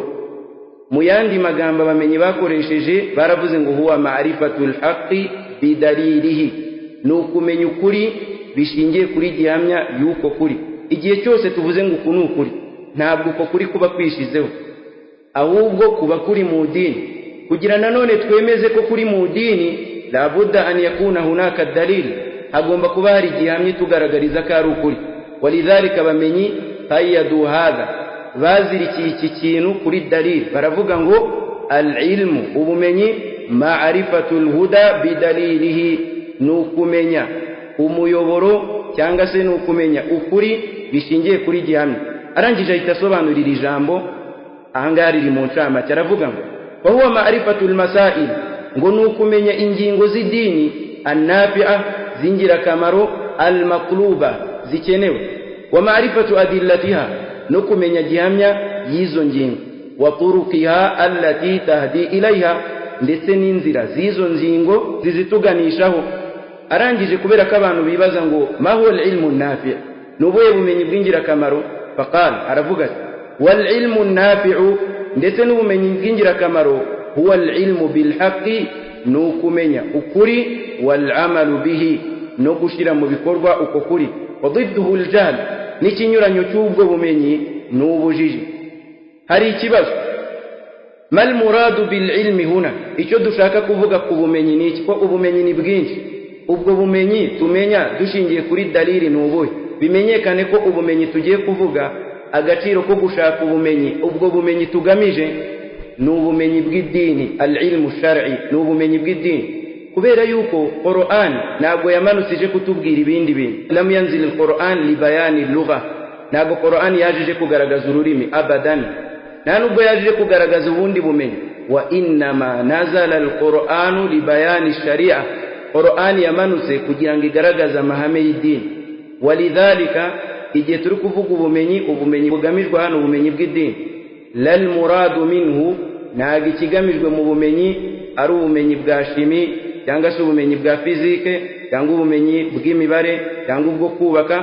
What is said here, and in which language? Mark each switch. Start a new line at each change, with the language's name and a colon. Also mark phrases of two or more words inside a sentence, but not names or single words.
Kinyarwanda: Mu yandi magambo bamenyi bakoresheje baravuze ngo
Arabic: هو معرفة الحق بدليله,
Kinyarwanda: nukumenya ukuri bishingiye kuri gihamya y'uko kuri. Igihe cyose tuvuze ngo uku n'ukuri, ntabwo uko kuri kuba kwishizeho, ahubwo kuba kuri mu dini. Kugira nanone twemeze ko kuri mu dini
Arabic: لا بد أن يكون هناك دليل,
Kinyarwanda: hagomba kuba hari gihamya tugaragariza ko ari ukuri. Walidhalika bamenyi
Arabic: قيدوا هذا,
Kinyarwanda: bazirikiye iki kintu kuri dalil, baravuga ngo al-ilmu ubumenyi
Arabic: معرفة الهدى بدليله,
Kinyarwanda: nukumenya umuyoboro cyangwa se nukumenya ukuri bishingiye kuri gihamya. Arangije ahita asobanurira ijambo ahangaha riri mu ncamake, aravuga ngo
Arabic: وهو معرفة المسائل,
Kinyarwanda: ngo nukumenya ingingo z'idini annafi'a zingirakamaro, al-maqluba zikenewe,
Arabic: ومعرفة أدلتها,
Kinyarwanda: no kumenya gihamya y'izo ngingo,
Arabic: وطرقها التي تهدي إليها,
Kinyarwanda: ndetse n'inzira z'izo ngingo zizituganishaho. Arangije kubera ko abantu bibaza ngo
Arabic: ما هو العلم النافع',
Kinyarwanda: nubuye bumenyi bw'ingirakamaro, faqala aravuga ati
Arabic: والعلم النافع,
Kinyarwanda: ndetse n'ubumenyi bw'ingirakamaro
Arabic: هو العلم بالحق,
Kinyarwanda: nukumenya ukuri,
Arabic: والعمل به,
Kinyarwanda: no gushira mu bikorwa uko kuri.
Arabic: وضده الجهل,
Kinyarwanda: n'ikinyuranyo cy'ubwo bumenyi n'ubujiji. Hari ikibazo,
Arabic: ما المراد بالعلم هنا,
Kinyarwanda: icyo dushaka kuvuga ku bumenyi ni iki? Ko ubumenyi ni bwinshi. Ubwo bumenyi tumenya dushingiye kuri dalili n'ubuhe? Bimenyekane ko ubumenyi tugiye kuvuga, agaciro ko gushaka ubumenyi, ubwo bumenyi tugamije ni ubumenyi bw'idini,
Arabic: العلم الشرعي,
Kinyarwanda: ni ubumenyi bw'idini. Kubera yuko Qur'an ntabwo yamanusije kutubwira ibindi bintu.
Arabic: لم ينزل القرآن لبيان اللغة,
Kinyarwanda: ntabwo Qur'an yaje kugaragaza ururimi abadan, nta nubwo yaje kugaragaza ubundi bumenyi.
Arabic: وإنما نزل القرآن لبيان الشريعة,
Kinyarwanda: Qur'an yamanutse kugira ngo igaragaze amahame y'idini. Walidhalika igihe turi kuvuga ubumenyi bugamijwe hano ubumenyi bw'idini,
Arabic: لا المراد منه,
Kinyarwanda: ntabwo ikigamijwe mu bumenyi ari ubumenyi bwa shimi cyangwa se ubumenyi bwa fizike cyangwa ubumenyi bw'imibare cyangwa ubwo kubaka.